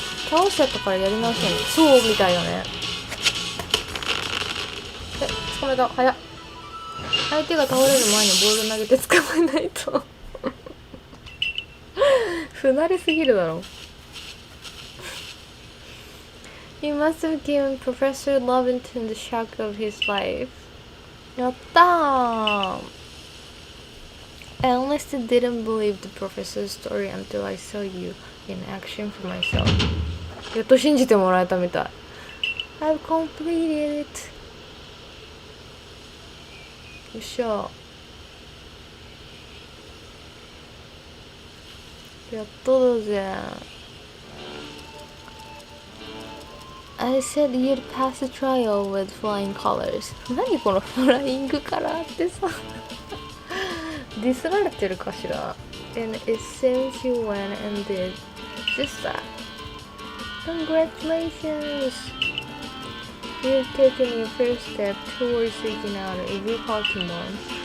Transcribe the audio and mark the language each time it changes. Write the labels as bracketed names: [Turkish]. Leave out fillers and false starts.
[Japanese] 倒しちゃったからやり直せんの？そうみたいだね。捕まえた。早っ。相手が倒れる前にボール投げて捕まえないと不慣れすぎるだろ。 [English] He must have given Professor Lovington the shock of his life. [Japanese] やったー。 [English] I honestly didn't believe the professor's story until I saw you in action for myself. [Japanese] やっと信じてもらえたみたい。 [English] I've completed it. [Japanese] よっしゃ。やっとだぜ。 [English] I said you'd pass the trial with flying colors. [Japanese] 何このフライングカラーってさディスられてるかしら。 [English] And it seems you went and did just that. Congratulations! You've taken your first step towards seeking out every Pokemon.